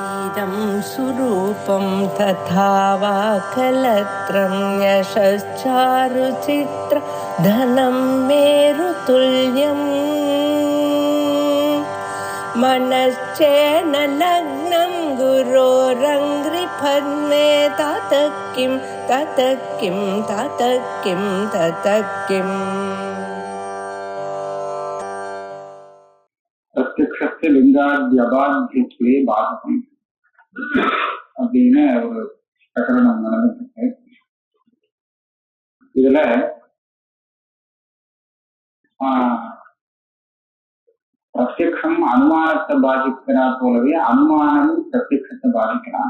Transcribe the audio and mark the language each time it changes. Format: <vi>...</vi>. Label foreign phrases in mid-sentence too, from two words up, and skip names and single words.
<sa>इदं सुरूपं तथा वा कलत्रं यशश्चारुचित्र धनं मेरुतुल्यम् मनश्चेन लग्नं गुरोरङ्घ्रिपद्मे ततः किं ततः किं ततः किं ततः किम् प्रत्यक्षस्य लिङ्गाद्यबाध्यत्वे बाधकम्</sa> <ta>அப்படின்னு ஒரு பிரகரணம் நடந்துட்டு இதுல பிரத்யக்ஷம் அனுமானத்தை பாதிக்கிறா போலவே அனுமானமும் பிரத்யக்ஷத்தை பாதிக்கலாம்.</ta>